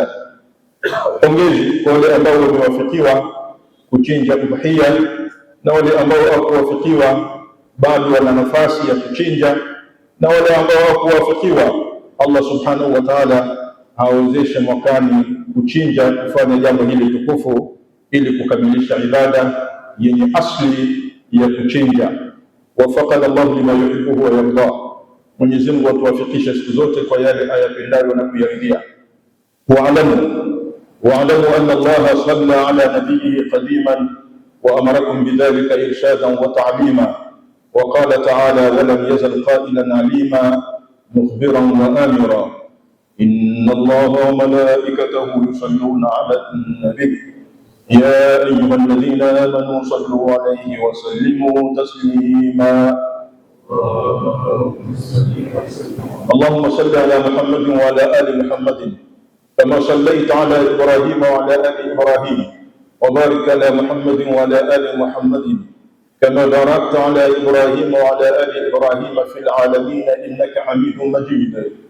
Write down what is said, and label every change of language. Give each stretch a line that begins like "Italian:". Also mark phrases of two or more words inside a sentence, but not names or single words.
Swahili: Pongezi kwa wale ambao wamewafikiwa kuchinja udhiya, na wale ambao hawakuwafikiwa bado wana nafasi ya kuchinja, na wale ambao hawakuwafikiwa, Allah
Arabic: سبحانه وتعالى
Swahili: awezeshe mwakani kuchinja, kufanya jambo hili tukufu ili kukamilisha ibada yenye asli ya kuchinja.
Arabic: وفقنا الله لما يحب ويرضى,
Swahili: Mwenyezi Mungu atuwafikishe siku zote kwa yale ayapendayo na kuyaridhia.
Arabic: واعلموا أن الله صلى على نبيه قديما وأمركم بذلك إرشادا وتعليما، وقال تعالى ولم يزل قائلا عليما مخبرا وآمرا، إن الله وملائكته يصلون على النبي يا أيها الذين آمنوا صلوا عليه وسلموا تسليما. اللهم صل على محمد وعلى آل محمد كما صليت على إبراهيم وعلى آل إبراهيم، وبارك على محمد وعلى آل محمد كما باركت على إبراهيم وعلى آل إبراهيم في العالمين إنك حميد مجيد.